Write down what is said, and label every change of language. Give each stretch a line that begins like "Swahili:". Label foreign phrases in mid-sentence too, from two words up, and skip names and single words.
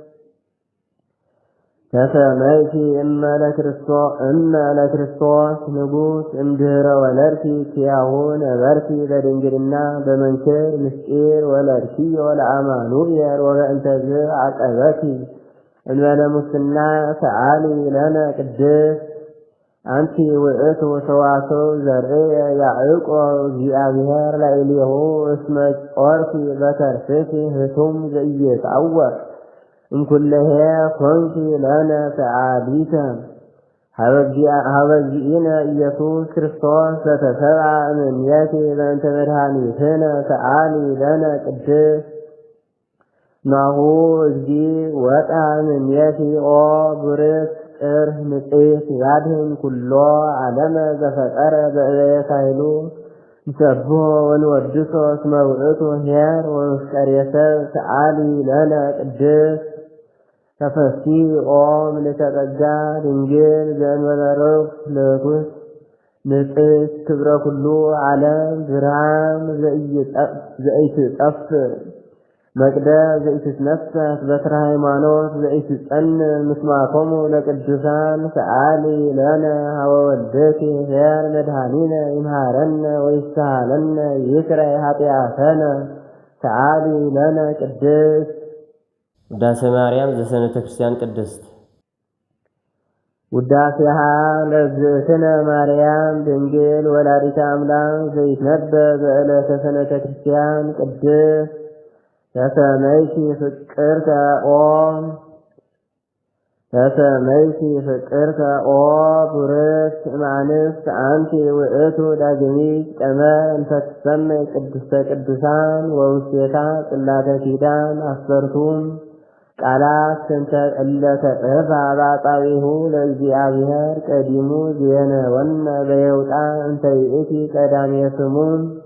Geez: ተሰመይቲ እመ ለክርስቶስ ንጉሥ እምድኅረ ወለድኪ ኪያሁ ነበርቲ ለድንግልና በመንክር ምስጢር ወለድኪዮ ለአማኑኤል ወበእንተዝ አቀበኪ እንበለ ሙስና ሰአሊ ለነ ቅድስት አንቲ ውእቱ ሰዋስው ዘርእየ ያዕቆብ እግዚአብሔር ላዕሌሁ እስመ ጾርኪ በከርሥኪ ህቱም ዘኢይትዐወር እምኩለሄ ኮንኪ ለነ ሰአሊተ ሀበ እግዚእነ ኢየሱስ ክርስቶስ ዘተሰብአ እምኔኪ በእንተ መድኃኒትነ ሰአሊ ለነ ቅድስት ናሁ እግዚእ ወጣ እምኔኪ ኦ ብርክት ጥርህ ንጽሕት ያድኅን ኩሎ ዓለመ ዘፈጠረ በእበየ ኃይሉ ንሰብሖ ወንወድሶ እስመ ውእቱ ኄር ወመፍቀሬ ሰብእ ሰአሊ ለነ ቅድስት ተፈሥሒ ኦ ምልዕተ ጸጋ ድንግል ዘእንበለ ርኩስ ልኩስ ንጽሕት ክብረ ኩሉ ዓለም ብርሃን ዘኢትጠፍእ መቅደስ ዘኢትትነሣሥ በትረ ሃይማኖት ዘኢትጸንዕ ምስማኮሙ ለቅዱሳን ሰአሊ ለነ ሀበ ወልድኪ ኄር መድኃኒነ ይምሃረነ ወይስሐለነ ይስረይ ኃጢአተነ ሰአሊ ለነ ቅድስት ውዳሴ ማርያም ዘሰንበተ ክርስቲያን ቅድስት ውዳሴሃ ለእግዝእትነ ማርያም ድንግል ወላዲተ አምላክ ዘይትነበብ በዕለተ ሰንበተ ክርስቲያን ቅድስት ተሰመይቲ ፍቅርተ ኦ ቡርክት እምአንስት አንቲ ውእቱ ዳግሚት ቀመር እንተ ትሰመይ ቅድስተ ቅዱሳን ወውስቴታ ጽላተ ኪዳን አስፈርቱም ቃላት እንተ እለተጽሕፋ በአጻብዒሁ ለእግዚአብሔር ቀዲሙ ዜነወነ በየውጣ እንተ ይእቲ ቀዳሜ ስሙን